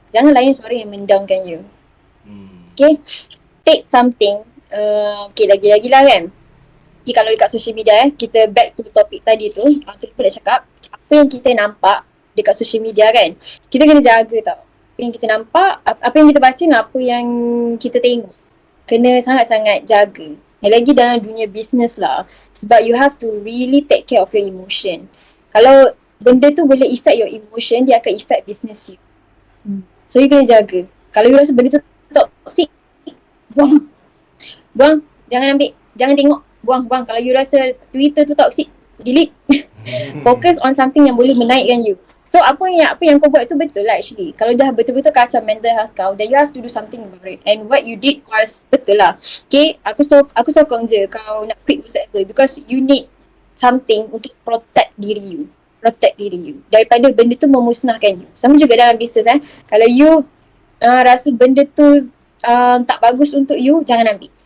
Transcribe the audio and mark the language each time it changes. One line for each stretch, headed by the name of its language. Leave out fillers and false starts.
Malay: Jangan layan suara yang mendownkan you. Okay?
English: Take something.
Malay: Okay, lagi-lagi lah kan. Okay, kalau dekat social media kita back to topik tadi tu. Kita nak cakap, apa yang kita nampak dekat social media kan, kita kena jaga tau. Apa yang kita nampak, apa yang kita baca dan apa yang kita tengok. Kena sangat-sangat jaga. Lagi dalam dunia bisnes lah.
English: Sebab you have to really take care of your emotion.
Malay: Kalau benda tu boleh
English: affect your emotion,
Malay: dia akan affect business you. So you kena jaga. Kalau you rasa benda tu toxic, buang. Jangan ambil. Jangan tengok. Buang. Kalau you rasa Twitter tu toxic, delete.
English: Focus on something yang boleh menaikkan you.
Malay: So apa yang kau buat tu betul lah actually. Kalau dah betul-betul kacau
English: mental health kau, then you have to do something about it. And what you did was betul lah. Okay,
Malay: aku sokong je kau nak
English: quit whatsoever because you need something untuk protect diri you.
Malay: Daripada benda tu memusnahkan you. Sama juga dalam bisnes Kalau you rasa benda tu tak bagus untuk you, jangan ambil.